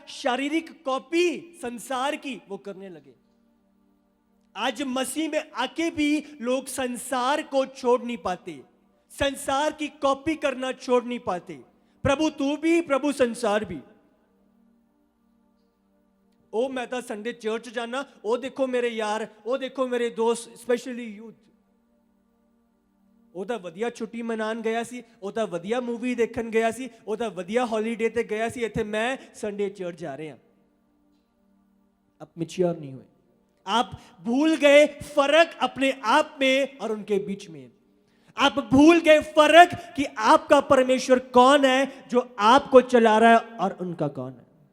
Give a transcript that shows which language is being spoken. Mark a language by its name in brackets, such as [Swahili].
[Hindi] शारीरिक कॉपी संसार की वो करने लगे। आज मसीह में आके भी लोग संसार को छोड़ नहीं पाते, संसार की कॉपी करना छोड़ नहीं पाते। प्रभु तू भी, प्रभु संसार भी। ओ मैं तो संडे चर्च जाना, ओ देखो मेरे यार, ओ देखो मेरे दोस्त, स्पेशली यूथ, [Punjabi] ਉਹ ਤਾਂ ਵਧੀਆ ਛੁੱਟੀ ਮਨਾਉਣ ਗਿਆ ਸੀ, ਉਹ ਤਾਂ ਵਧੀਆ ਮੂਵੀ ਦੇਖਣ ਗਿਆ ਸੀ, ਉਹ ਤਾਂ ਵਧੀਆ ਹੌਲੀਡੇ ਤੇ ਗਿਆ ਸੀ, ਇੱਥੇ ਮੈਂ ਸੰਡੇ ਚਰਚ ਜਾ ਰਹੇ ਹਾਂ। [Hindi] आप मैच्योर नहीं हुए, आप भूल गए फर्क अपने आप में और उनके बीच में। आप भूल गए फर्क कि आपका परमेश्वर कौन है जो आपको चला रहा है और उनका कौन है।